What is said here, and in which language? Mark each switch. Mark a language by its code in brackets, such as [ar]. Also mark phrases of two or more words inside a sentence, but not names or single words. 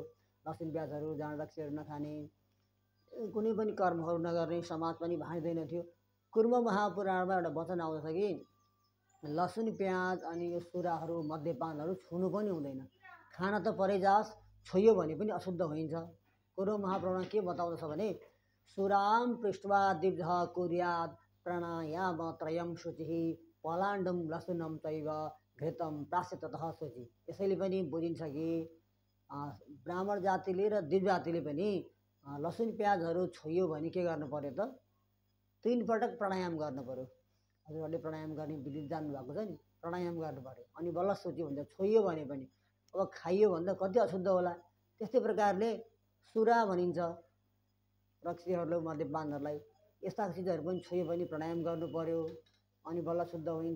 [ne] लसुन प्याजहरू जाँड रक्सीहरू नखाने, कुनै पनि कर्महरू नगर्ने समाज पनि भाँच्दैन थियो। कुर्म महापुराणमा एउटा वचन आउँदछ कि लसुन प्याज अनि यो सुराहरू मद्यपानहरू छुनु पनि हुँदैन। खान त परै जाओस्, छोइयो भने पनि अशुद्ध हुन्छ। कुर्म महापुराणमा के बताउँदछ भने [sa] सुराम पृष्ट्वा दिव्य कुर्यात् प्राणायाम त्रयं शुचिः पलाण्डुं लसुनं चैव घृतं प्राश्चिततः शुचि। [ne] यसैले पनि बुझिन्छ कि ब्राह्मण जातिले र दिव्य जातिले पनि लसुन प्याजहरू छोइयो भने के गर्नु पर्यो त 3 पटक प्राणायाम गर्नु पर्यो। हजुरहरूले प्राणायाम गर्ने विधि जान्नुभएको छ नि, प्राणायाम गर्नु पर्यो अनि बल्ल शुचि हुन्छ। छोइयो भने पनि अब खाइयो भने त कति अशुद्ध होला। त्यस्तै प्रकारले सुरा भनिन्छ रक्सीहरू मद्यपानहरूलाई, यस्ता चिजहरू पनि छोइयो भने प्राणायाम गर्नु पर्यो अनि बल्ल शुद्ध हुन्छ।